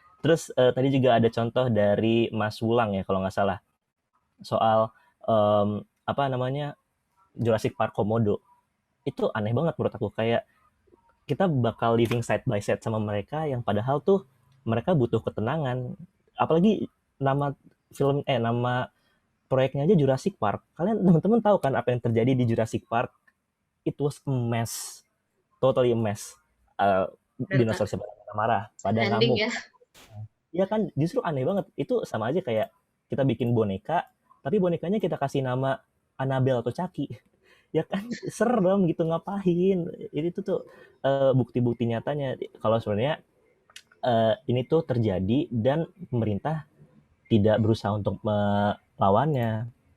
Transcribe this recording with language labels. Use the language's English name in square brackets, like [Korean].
[Indonesian] Terus tadi juga ada contoh dari Mas Wulang ya, kalau nggak salah, soal apa namanya Jurassic Park Komodo. Itu aneh banget menurut aku, kayak kita bakal [English] living side by side [Indonesian] sama mereka yang padahal tuh mereka butuh ketenangan. Apalagi nama nama proyeknya aja Jurassic Park. Kalian teman-teman tahu kan apa yang terjadi di Jurassic Park? [English] It was a mess, totally a mess. Uh, [Indonesian] Dan Kak, Dinosaur siapa marah, pada [English] ending [Indonesian] ngamuk. ya. Iya kan, justru aneh banget. Itu sama aja kayak kita bikin boneka, tapi bonekanya kita kasih nama Annabelle atau Chucky. Ya kan, serem gitu, ngapain? Itu tuh bukti-bukti nyatanya kalau sebenarnya ini tuh terjadi dan pemerintah tidak berusaha untuk melawannya.